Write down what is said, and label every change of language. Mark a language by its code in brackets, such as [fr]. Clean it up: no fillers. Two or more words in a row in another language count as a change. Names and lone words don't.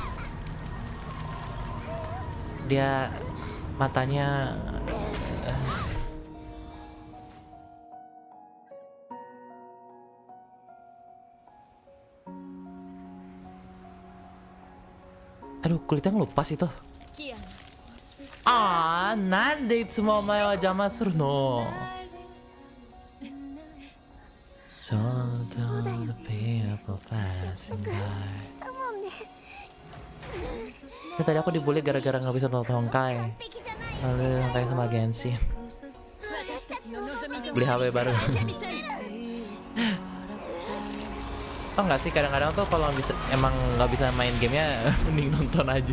[id] Dia matanya aduh, kulitnya ngelupas itu. [ja] なんでいつもお前は邪魔するの。 [en] ちょうど the people passing by. [id] Ya, tadi aku dibully gara-gara nggak bisa nonton Honkai. Lalu Honkai sama Genshin. Beli HP baru. Tau nggak sih kadang-kadang tuh kalau bisa emang nggak bisa main gamenya mending nonton aja.